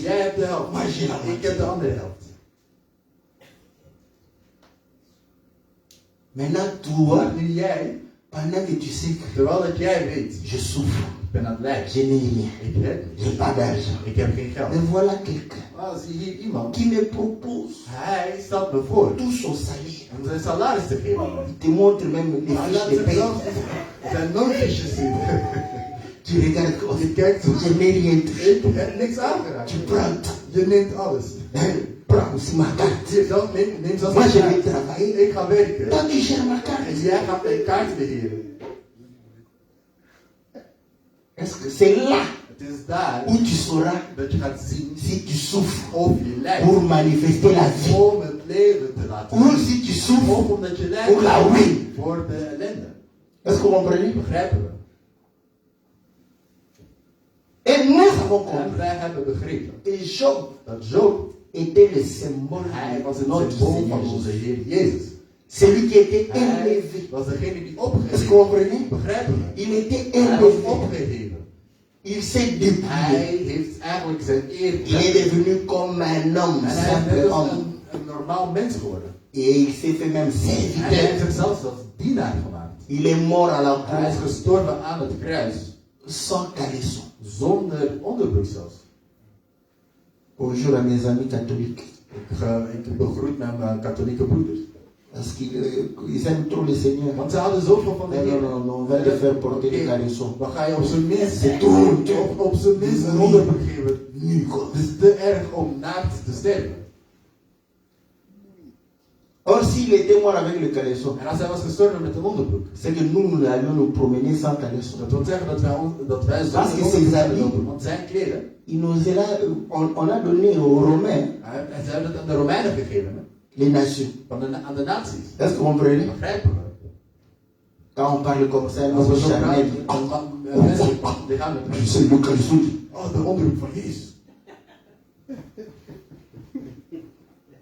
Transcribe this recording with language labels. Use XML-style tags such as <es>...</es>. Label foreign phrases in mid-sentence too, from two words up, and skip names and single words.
<nl>Jij hebt de helft.</nl> <fr>Moi, j'ai la</fr> <nl>Ik</nl> <fr>moitié.</fr> <nl>heb de andere helft.</nl> <fr>Maintenant, toi,</fr> <nl>Maar nu jij,</nl> <fr>pendant que tu sais que</fr> <nl>terwijl dat jij weet,</nl> <fr>je souffre,</fr> <nl>ik ben aan het lijden.</nl> <fr>je n'ai rien,</fr> <nl>Ik heb</nl> <fr>je</fr> <nl>niet.</nl> <fr>n'ai pas d'argent.</fr> <nl>Ik heb geen geld.</nl> <fr>Mais voilà quelqu'un</fr> <nl>Maar zie hier iemand.</nl> <fr>qui me propose</fr> <nl>Hij stelt me voor</nl> <fr>tout son salaire.</fr> <nl>om zijn salaris te geven.</nl> <fr>Il te montre même les</fr> <nl>Hij</nl> <fr>fiches</fr> <nl>laat</nl> <fr>de</fr> <nl>zich</nl> <fr>paie.</fr> <nl>zelfs zijn noodfiches zien.</nl> <fr>Tu regardes comme</fr> <nl>Je kijkt zo.</nl> <fr>je n'ai rien touché.</fr> <nl>Ik heb niks aangeraakt.</nl> <fr>Tu prends tout.</fr> <nl>Je neemt alles.</nl> <fr>Prends aussi ma carte.</fr> <nl>Hier, neem zelfs</nl> <fr>Moi,</fr> <nl>mijn</nl> <fr>je vais</fr> <nl>kaart.</nl> <fr>travailler.</fr> <nl>Ik ga werken.</nl> <fr>Toi, tu gères ma</fr> <nl>En</nl> <fr>carte.</fr> <nl>jij gaat mijn kaart beheren.</nl> <fr>Est-ce que c'est là</fr> <nl>Het is daar</nl> <fr>où tu sauras</fr> <nl>dat je gaat zien</nl> <fr>si tu souffres</fr> <nl>of je lijdt.</nl> <fr>pour manifester la vie</fr> <nl>Om het leven te laten</nl> <fr>ou</fr> <nl>zien.</nl> <fr>si tu souffres</fr> <nl>Of omdat je</nl> <fr>pour la</fr> <nl>lijdt</nl> <fr>ruine.</fr> <nl>voor de ellende.</nl> <fr>Est-ce que vous comprenez?</fr> <nl>Begrijpen we?</nl> <fr>Et nous avons</fr> <nl>En</nl> <fr>compris</fr> <nl>wij hebben begrepen</nl> <fr>que Job</fr> <nl>dat Job,</nl> <fr>était le symbole</fr> <nl>hij was</nl> <fr>de</fr> <nl>het</nl> <fr>notre</fr> <nl>symbool</nl> <fr>Seigneur</fr> <nl>van onze</nl> <fr>Jésus.</fr> <nl>Heer Jezus.</nl> <fr>Celui qui était</fr> <nl>Hij</nl> <fr>élevé.</fr> <nl>was degene die</nl> <fr>Est-ce que</fr> <nl>opgeheven.</nl> <fr>vous comprenez?</fr> <nl>Begrijpen we?</nl> <fr>Il était</fr> <nl>Hij was</nl> <fr>élevé.</fr> <nl>opgeheven.</nl> <fr>Il s'est dépouillé.</fr> <nl>Hij heeft eigenlijk zijn eer</nl> <fr>Il est devenu comme un homme,</fr> <nl>En hij is net</nl> <fr>simple</fr> <nl>als</nl> <fr>homme.</fr> <nl>een normaal mens geworden.</nl> <fr>Et il s'est fait même</fr> <nl>En hij heeft</nl> <fr>serviteur.</fr> <nl>zichzelf als dienaar gemaakt.</nl> <fr>Il est mort à la</fr> <nl>Hij is</nl> <fr>croix</fr> <nl>gestorven aan het kruis.</nl> <fr>sans caleçon.</fr> <nl>Zonder onderbroek zelfs.</nl> <fr>Bonjour à mes amis catholiques.</fr> <nl>Ik begroet mijn katholieke broeders.</nl> <fr>Parce qu'ils aiment trop le Seigneur.</fr> <nl>Want ze hadden zoveel van de</nl> <fr>Non,</fr> <nl>Heer.</nl> <fr>non, non, non, on va les faire porter des</fr> <nl>Oké,</nl> <fr>caleçons.</fr> <nl>dan ga je op zijn minst</nl> <fr>C'est tout.</fr> <nl>op zijn minst een onderbroek geven. Nu, quoi. Het is te erg om naakt te sterven.</nl> <fr>Or, s'il était mort avec le caleçon,</fr> <nl>En als hij was gestorven met een onderbroek.</nl> <fr>c'est que nous allions nous promener sans caleçon.</fr> <nl>Dat wil zeggen dat wij</nl> <fr>Parce</fr> <nl>zonder</nl> <fr>que</fr> <nl>onderbroek</nl> <fr>ses</fr> <nl>zouden</nl> <fr>habits-</fr> <nl>lopen. Want zijn kleren,</nl> <fr>Il nous est là, on a donné aux Romains</fr> <nl>en ze hebben het aan de Romeinen gegeven. Hè?</nl> <fr>les nations.</fr> <nl>Aan de naties.</nl> <fr>Est-ce que vous comprenez?</fr> <nl>Begrijpen we?</nl> <fr>Quand on parle comme ça,</fr> <nl>Als</nl> <fr>nous</fr> <nl>we zo</nl> <fr>charnel.</fr> <nl>praten, dan mensen die gaan met</nl> <fr>C'est le caleçon.</fr> <nl>oh, de onderbroek van Jezus.</nl>